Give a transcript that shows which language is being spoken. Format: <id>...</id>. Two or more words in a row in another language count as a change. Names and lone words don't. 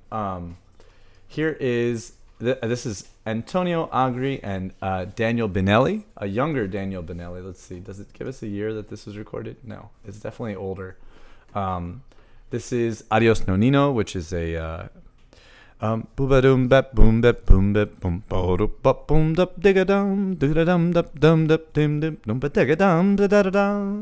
<en>Here is, this is Antonio Agri and Daniel Binelli, a younger Daniel Binelli. Let's see. Does it give us a year that this was recorded? No, it's definitely older. This is Adios Nonino, which is a boom bap boom bap boom bap boom bap boom dap digga dum digga dum dap dum dap dim dim dum ba digga dum da da da da.</en>